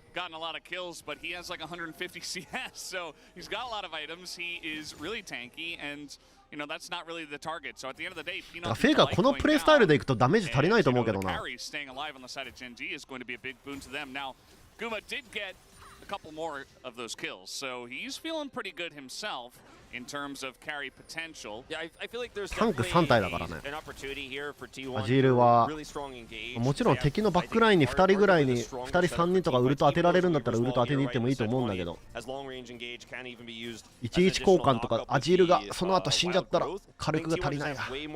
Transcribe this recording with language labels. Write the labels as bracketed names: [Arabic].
[English] gotten a lot of kills, but he has like 150 CS, so he's got a lot of items. He is really tanky, and you know that's not really the target. So at the end of the day, [Japanese] フェイカーこのプレイスタイルでいくとダメージ足りないと思うけどな。 [English] Staying alive on the side of GENG is going to be a big boon to them. Now, Guma did get a couple more of those kills, so he's feeling pretty good himself. In terms of carry potential. Yeah, I feel like there's [Japanese] タンク3体だからね。アジールはもちろん敵のバックラインに2人ぐらいに2人3人とかウルト当てられるんだったらウルト当てに行ってもいいと思うんだけど、11交換とかアジールがその後死んじゃったら火力が足りないな。